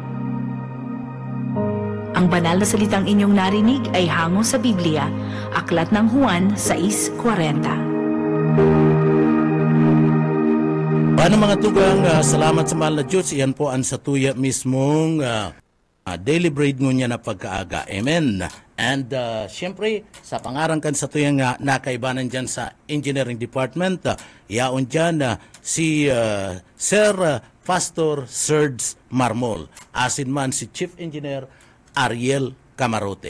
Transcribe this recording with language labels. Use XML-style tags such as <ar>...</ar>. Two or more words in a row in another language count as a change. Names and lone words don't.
<tl>Ang banal na salitang inyong narinig ay hango sa Biblia, Aklat ng Juan 6:40.</tl> <bik>Paano mga tugang, salamat sa mahal na Diyos. Iyan po ang satuya mismong</bik> <en>daily bread</en> <bik>ngunya na pagkaaga. Amen. And siyempre, sa pangarang kan satuyang nakaibanan dyan sa Engineering Department, yaon dyan si Sir Pastor Serge Marmol. Asin man si Chief Engineer Ariel Camarote.</bik>